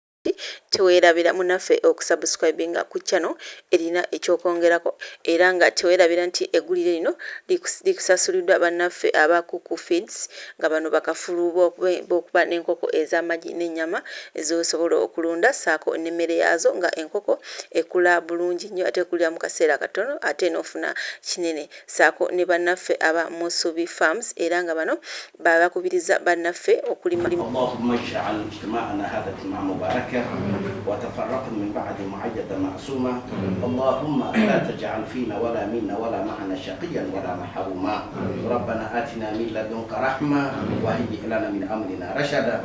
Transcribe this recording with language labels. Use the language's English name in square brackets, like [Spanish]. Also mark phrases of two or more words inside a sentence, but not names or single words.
[Ganda] kati teweerabira munaffe okusubscribinga ku channel erina ekyokwongerako era nga teweerabira nti eggulire lino likusasuliddwa bannaffe aba Kuku Feeds nga bano bakafulu b'okuba n'enkoko ez'amagi n'ennyama ez'osobola okulunda saako n'emmere yaazo nga enkoko ekula bulungi nnyo ate ekulira mu kaseera katono ate n'ofuna kinene saako ne bannaffe aba Musubi Farms era nga bano babakubiriza bannaffe okulima. [Arabic] اللهم اجعل اجتماعنا هذا اجتماعا مباركا وتفرقنا من بعد مؤيدا معصوما. اللهم لا تجعل فينا ولا منا ولا معنا شقيا ولا محروما. ربنا آتنا من لدنك رحمة وهيئ لنا من أمرنا رشدا.